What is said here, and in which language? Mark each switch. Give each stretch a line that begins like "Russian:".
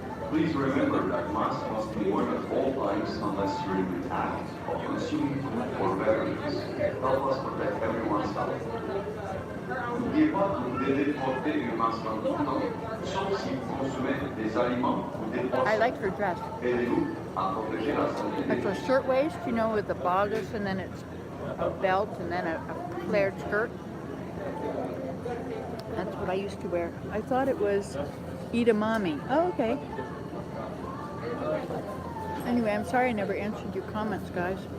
English: Please remember that masks must be worn at all times unless you're in the act of consuming food or beverages. Help us protect everyone's health.
French: N'oubliez pas que vous devez porter une masque en tout temps, sauf si vous consommez des aliments ou des boissons.
English: I like her dress.
French: Aidez-nous à protéger la santé des
English: It's a shirtwaist, you know, with the bodice and then it's a belt and then a flared skirt. That's what I used to wear. I thought it was edamame. Oh, okay. Anyway, I'm sorry I never answered your comments, guys.